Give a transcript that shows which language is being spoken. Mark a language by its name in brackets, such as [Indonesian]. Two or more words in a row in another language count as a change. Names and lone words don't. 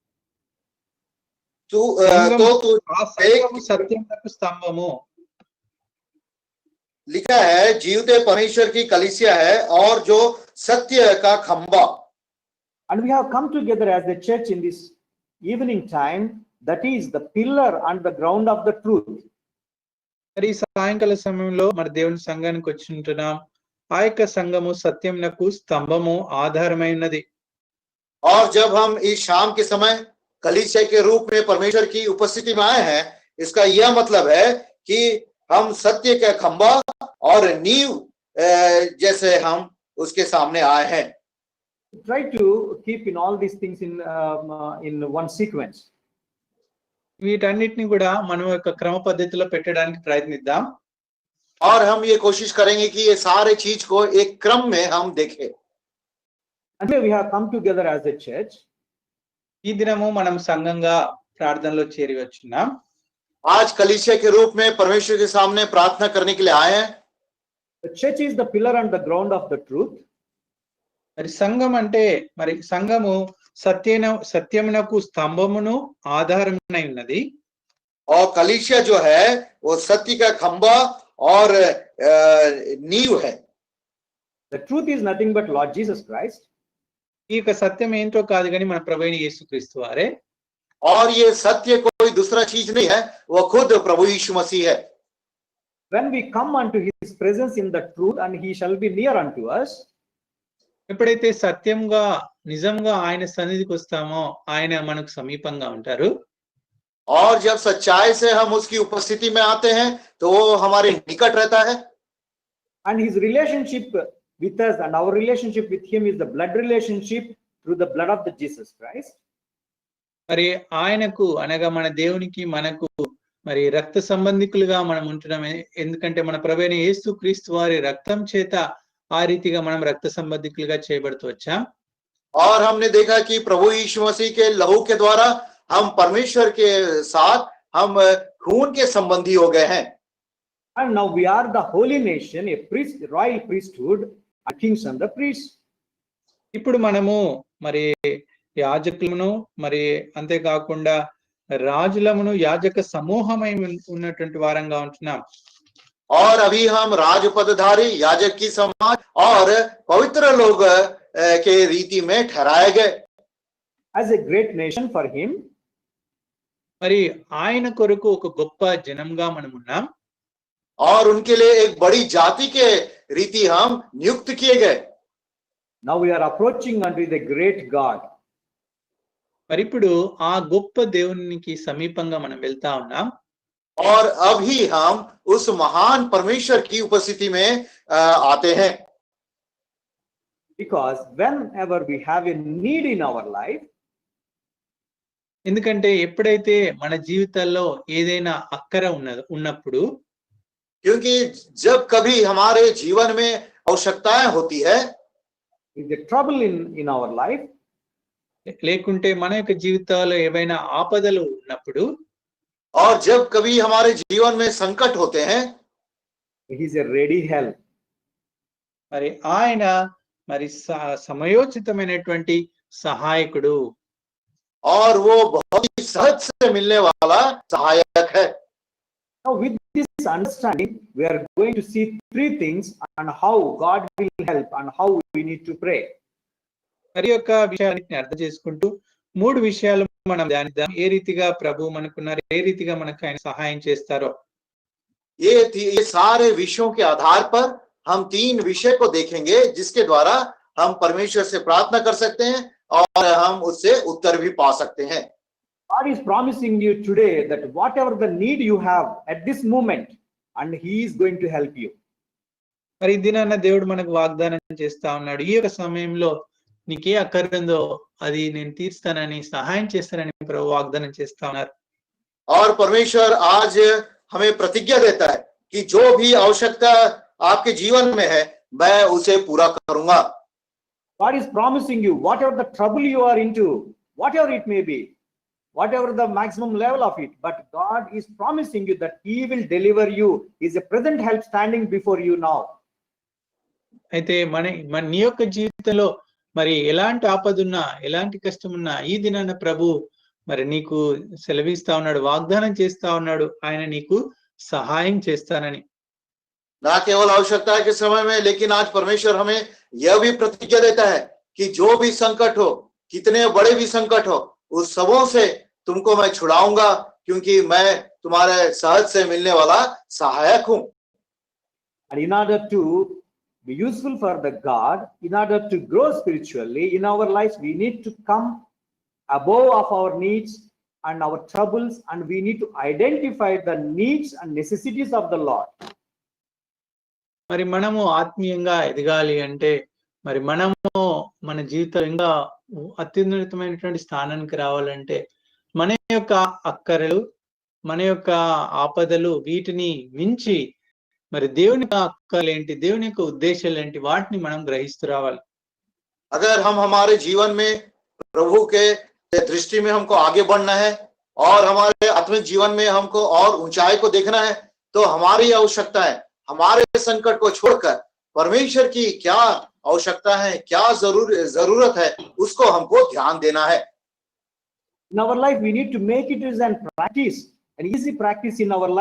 [Telugu] సత్యమునకు స్తంభము। [Hindi] लिखा है जीवते परमेश्वर की कलीसिया है और जो सत्य का खंबा। [English] And we have come together as a church in this evening time, that is the pillar and the ground of the truth. [Telugu] మరి సాయంకాల సమయంలో మరి దేవుని సంఘానికి వచ్చుంటున్నాం। ఆ యొక్క సంఘము సత్యమునకు స్తంభము ఆధారమైనది। [Hindi] और जब हम इस शाम के समय कलीसिया के रूप में परमेश्वर की उपस्थिति में आए हैं इसका यह मतलब है कि हम सत्य का खंबा और नींव जैसे हम उसके सामने आए हैं। [English] Try to keep in all these things in one sequence. [Telugu] వీటన్నిటిని కూడా మనం యొక్క క్రమ పద్ధతిలో పెట్టడానికి ప్రయత్నిద్దాం। [Hindi] और हम ये कोशिश करेंगे कि ये सारे चीज को एक क्रम में हम देखें। [English] And we have come together as a church. [Telugu] ఈ దినము మనం సంఘంగా ప్రార్థనలో చేరి వచ్చున్నాం। [Hindi] आज कलीसिया के रूप में परमेश्वर के सामने प्रार्थना करने के लिए आए हैं। [English] The church is the pillar and the ground of the truth. [Telugu] మరి సంఘం అంటే మరి సంఘము సత్యమునకు స్తంభమును ఆధారమునై ఉన్నది। [Hindi] और कलीसिया जो है वो सत्य का खंबा और नींव है। [English] The truth is nothing but Lord Jesus Christ. [Telugu] ఈ యొక్క సత్యం ఏంటో కాదు కానీ మన ప్రభువైన యేసుక్రీస్తు వారే. [Hindi] और ये सत्य कोई दूसरा चीज नहीं है, वो खुद प्रभु यीशु मसीह है. [English] When we come unto his presence in the truth, and he shall be near unto us. [Telugu] ఎప్పుడైతే సత్యంగా నిజంగా ఆయన సన్నిధికి వస్తామో ఆయన మనకు సమీపంగా ఉంటారు. [Hindi] और जब सच्चाई से हम उसकी उपस्थिति में आते हैं तो वो हमारे निकट रहता है. [English] And his relationship with us and our relationship with him is the blood relationship through the blood of the Jesus Christ. [Telugu] మరి ఆయనకు అనగా మన దేవునికి మనకు మరి రక్త సంబంధికులుగా మనం ఉంటున్నాం. ఎందుకంటే మన ప్రభువైన యేసుక్రీస్తు వారి రక్తం చేత ఆ రీతిగా మనం రక్త సంబంధికులుగా చేయబడుతూ వచ్చాం. [Hindi] और हमने देखा कि प्रभु यीशु मसीह के लहू के द्वारा हम परमेश्वर के साथ हम खून के संबंधी हो गए हैं. [English] And now we are the holy nation, a priest, royal priesthood, a kings and the priests. [Telugu] ఇప్పుడు మనము మరి యాజకులను మరి అంతేకాకుండా రాజులమును యాజక సమూహమై ఉన్నటువంటి వారంగా ఉంటున్నాం. [Hindi] और अभी हम राजपदधारी याजक की समाज और पवित्र लोग के रीति में ठहराए गए. [English] As a great nation for him. [Telugu] మరి ఆయన కొరకు ఒక గొప్ప జనంగా మనం ఉన్నాం. [Hindi] और उनके लिए एक बड़ी जाति के रीति हम नियुक्त किए गए. [English] Now we are approaching unto the great God. [Telugu] మరి ఇప్పుడు ఆ గొప్ప దేవునికి సమీపంగా మనం వెళ్తా ఉన్నాం. [Hindi] और अभी हम उस महान परमेश्वर की उपस्थिति में आते हैं. [English] Because whenever we have a need in our life, [Telugu] ఎందుకంటే ఎప్పుడైతే మన జీవితాల్లో ఏదైనా అక్కర ఉన్నప్పుడు, [Hindi] क्योंकि जब कभी हमारे जीवन में आवश्यकताएं होती है, [English] if the trouble in our life, [Telugu] లేకుంటే మన యొక్క జీవితాల్లో ఏవైనా ఆపదలు ఉన్నప్పుడు, [Hindi] और जब कभी हमारे जीवन में संकट होते हैं, [English] he is a ready help. [Telugu] మరి ఆయన మరి సమయోచితమైనటువంటి సహాయకుడు. [Hindi] और वो बहुत ही सहज से मिलने वाला सहायक है. [English] Now with this understanding, we are going to see three things and how God will help and how we need to pray. [Telugu] మరి యొక్క విషయాన్ని అర్థం చేసుకుంటూ మూడు విషయాలు మనం ధ్యానిద్దాం. ఏ రీతిగా ప్రభు మనకున్నారు, ఏ రీతిగా మనకు ఆయన సహాయం చేస్తారో. [Hindi] ये सारे विषयों के आधार पर हम तीन विषय को देखेंगे जिसके द्वारा हम परमेश्वर से प्रार्थना कर सकते हैं और हम उससे उत्तर भी पा सकते हैं. [English] God is promising you today that whatever the need you have at this moment, and he is going to help you. [Telugu] మరి దినాన్న దేవుడు మనకు వాగ్దానం చేస్తా ఉన్నాడు, ఈ యొక్క సమయంలో నీకే అక్కర్ందో అది నేను తీర్స్తానని, సహాయం చేస్తానని ప్రభు వాగ్దానం చేస్తా ఉన్నారు. [Hindi] और परमेश्वर आज हमें प्रतिज्ञा देता है कि जो भी आवश्यकता आपके जीवन में है मैं उसे पूरा करूंगा. [English] God is promising you whatever the trouble you are into, whatever it may be, whatever the maximum level of it, but God is promising you that he will deliver you. He is a present help standing before you now. [Telugu] అయితే మన నీ యొక్క జీవితంలో మరి ఎలాంటి ఆపదున్నా, ఎలాంటి కష్టం ఉన్నా ఈ దినాన ప్రభు మరి నీకు సెలవిస్తా ఉన్నాడు, వాగ్దానం చేస్తా ఉన్నాడు, ఆయన నీకు సహాయం చేస్తానని. [Hindi] ना केवल आवश्यकता के समय में, लेकिन आज परमेश्वर हमें यह भी प्रतिज्ञा देता है कि जो भी संकट हो, कितने बड़े भी संकट हो, उस सबों से तुमको मैं छुड़ाऊंगा, क्योंकि मैं तुम्हारे सहज से मिलने वाला सहायक हूं. [English] And in order to be useful for the God, in order to grow spiritually in our lives, we need to come above of our needs and our troubles, and we need to identify the needs and necessities of the Lord. [Telugu] మరి మనము ఆత్మీయంగా ఎదగాలి అంటే మరి మనము మన జీవితం ఇంకా అత్యున్నతమైనటువంటి స్థానానికి రావాలంటే మన యొక్క అక్కరలు, మన యొక్క ఆపదలు వీటిని మించి మరి దేవుని అక్కలేంటి, దేవుని యొక్క ఉద్దేశాలు ఏంటి, వాటిని మనం గ్రహిస్తూ రావాలి. [Hindi] अगर हम हमारे जीवन में प्रभु के दृष्टि में हमको आगे बढ़ना है और हमारे आत्मिक जीवन में हमको और ऊंचाई को देखना है, तो हमारी आवश्यकता है हमारे संकट को छोड़कर परमेश्वर की क्या आवश्यकता है, क्या जरूरत है, उसको हमको ध्यान देना है. [English] In our life, we need to make it as an practice, an easy practice in our life to face the troubles and needs of our personal life.